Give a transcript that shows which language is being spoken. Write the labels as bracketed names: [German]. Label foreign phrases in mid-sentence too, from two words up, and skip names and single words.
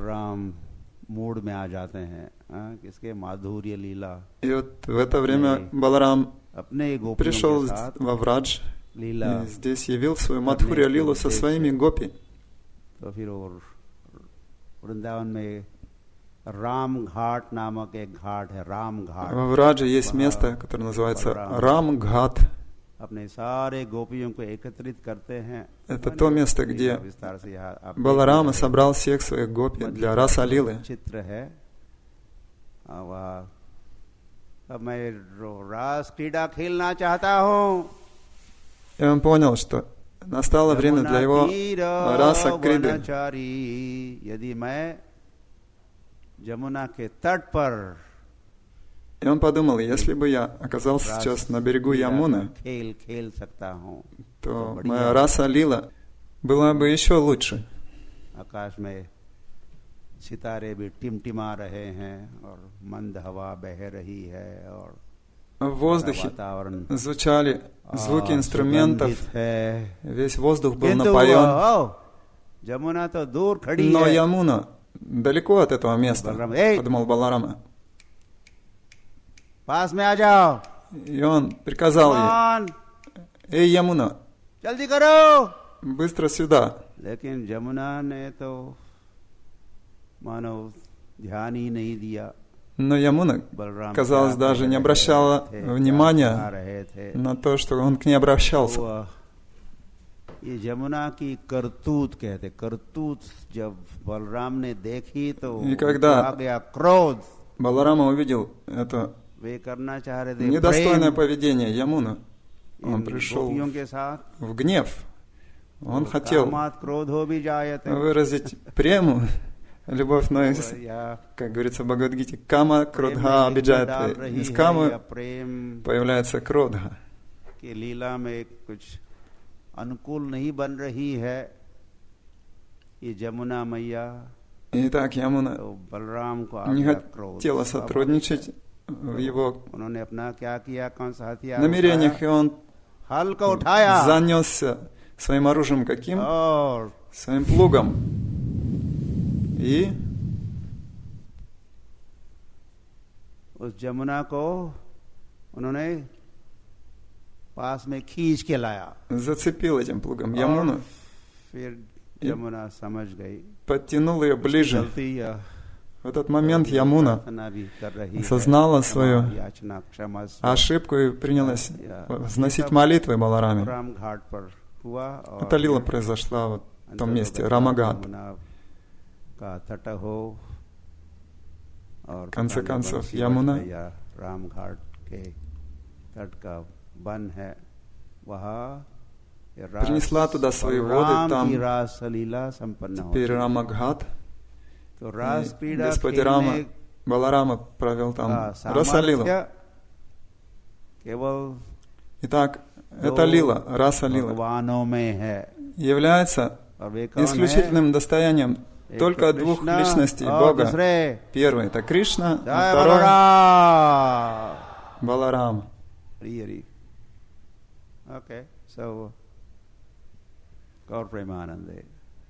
[Russian] И вот в это время Баларам пришел во Врадж и здесь явил свою Мадхурья Лилу со своими гопи. [Hindi] Рам-Гхат नामक एक घाट है, Ram-Ghat. [Russian] Во Врадже есть место, которое называется Рам-Гхат. [Hindi] अपने सारे गोपियों को एकत्रित करते हैं. [Russian] Это то место, где Баларама собрал всех своих гопи для раса лилы. [Hindi] चित्र है. अब मैं रास क्रीड़ा खेलना चाहता हूँ. [Russian] И он понял, что настало время для его раса криды. [Hindi] यदि मैं Джамуна के तट पर, [Russian] и он подумал, если бы я оказался сейчас на берегу Ямуны, то моя раса лила была бы еще лучше. [Hindi] आकाश में सितारे भी टिमटिमा रहे हैं और मंद हवा बह रही है और [Russian] в воздухе звучали звуки инструментов, весь воздух был напоен. Но Ямуна далеко от этого места, подумал Баларама. И он приказал ей: «Эй, Ямуна, быстро сюда!» Но Ямуна, казалось, даже не обращала внимания на то, что он к ней обращался. [Hindi] ये जमुना की करतूत कहते, करतूत जब बलराम ने देखी तो आ गया क्रोध. [Russian] Баларама увидел это недостойное поведение Ямуны. Он пришел в гнев. Он хотел выразить прему, любовь, но, как говорится в Бхагавад-гите, кама кродха обижает. Из камы появляется кродха. [Hindi] अनुकूल नहीं बन रही है. ये जमुना मैया [Russian] Итак, Ямуна [Hindi] तो बलराम को आ [Russian] не [Hindi] गया क्रोध। [Russian] хотела сотрудничать в его [Hindi] उन्होंने अपना क्या किया, कौन सा हथियार [Russian] намерениях, и он [Hindi] हल को उठाया [Russian] занесся своим оружием каким? [Hindi] और [Russian] Своим плугом. И [Hindi] उस जमुना को उन्होंने पास में खींच के लाया। [Russian] зацепил этим плугом Ямуну, [Hindi] फिर यमुना समझ गई, [Russian] подтянул ее ближе. [Hindi] गलती या [Russian] В этот момент Ямуна [Hindi] प्रार्थना भी कर रही है, [Russian] осознала свою [Hindi] याचना क्षमा [Russian] ошибку и принялась возносить молитвы Балараме. [Hindi] राम घाट पर हुआ और [Russian] Эта лила произошла вот в том месте, Рамагат. [Hindi] यमुना का तट हो और [Russian] В конце [Hindi] पता नहीं [Russian] концов, [Hindi] बंसी [Russian] Ямуна [Hindi] या राम घाट के तट का वन है, वहाँ [Russian] принесла туда свои воды, там [Hindi] रासलीला संपन्न हो। [Russian] теперь Рамагат. [Hindi] तो रास [Russian] И [Hindi] क्रीड़ा [Russian] Господь [Hindi] खेलने [Russian] Рама, Баларама провел [Hindi] का [Russian] там Расалилу. [Hindi] सामर्थ्य केवल [Russian] Итак, эта лила, Раса лила, [Hindi] भगवानों में है, [Russian] является [Hindi] और वे कौन है? [Russian] исключительным достоянием [Hindi] एक [Russian] только [Hindi] तो [Russian] двух [Hindi] कृष्णा [Russian] личностей [Hindi] और [Russian] Бога. [Hindi] दूसरे [Russian] Первый — это Кришна, [Hindi] जय [Russian] а второй [Hindi] बलराम। [Russian] — Баларама. Hri. [English] Okay, so Gaur Premanande.